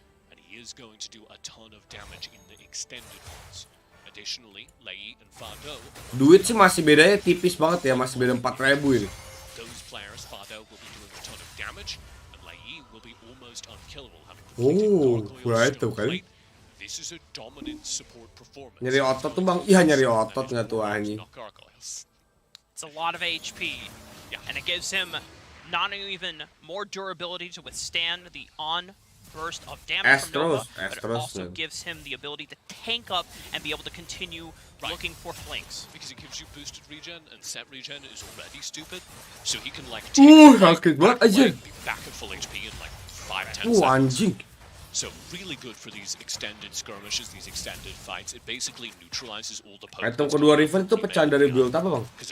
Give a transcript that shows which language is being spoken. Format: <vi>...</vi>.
<en>And he is going to do a ton of damage in the extended ones. Additionally, Lei and Fado.</en> <id>Duit sih masih bedanya tipis banget ya, masih beda 4.000 ini.</id> <en>Those players, Fado will be doing a ton of damage, and Lei will be almost unkillable, having Oh, completed</en> <id>right tuh kan.</id> <en>This is a dominant support performance.</en> <id>Nyeri otot tuh bang, iya nyeri otot nggak tuh anjing.</id> <en>It's a lot of HP, and it gives him not even more durability to withstand the burst of damage from Nova, but it also gives him the ability to tank up and be able to continue looking for flanks. Because it gives you boosted regen, and set regen is already stupid, so he can like take</en> <id>sakit banget aja.</id> <en>Back at full HP in like 5-10 seconds.</en> <id>Anjing.</id> <en>So really good for these extended skirmishes, these extended fights. It basically neutralizes all the</en> <id>Item kedua Riven itu pecahan dari build apa bang?</id>